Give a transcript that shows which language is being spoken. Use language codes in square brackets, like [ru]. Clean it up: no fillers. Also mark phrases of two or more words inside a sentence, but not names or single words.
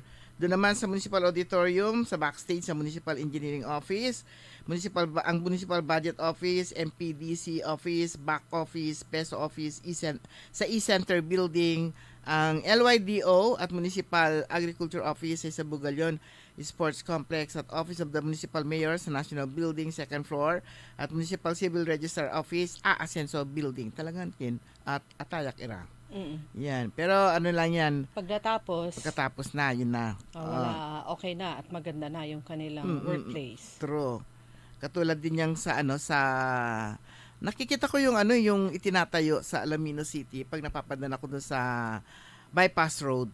[tl] Doon naman sa Municipal Auditorium, sa backstage sa Municipal Engineering Office, ang Municipal Budget Office, MPDC Office, Back Office, Peso Office, sa E-Center Building, ang LYDO at Municipal Agriculture Office sa Bugalyon Sports Complex at Office of the Municipal Mayor sa National Building, [en] 2nd floor, [tl] at Municipal Civil Register Office, Asenso Building. Talagang at Atayak Ira. Yan. Pero lang yan. Pagkatapos na, yun na. Okay na at maganda na yung kanilang workplace. True. Katulad din yang sa nakikita ko yung yung itinatayo sa Alaminos City pag napapadaan ako doon sa [en] bypass road.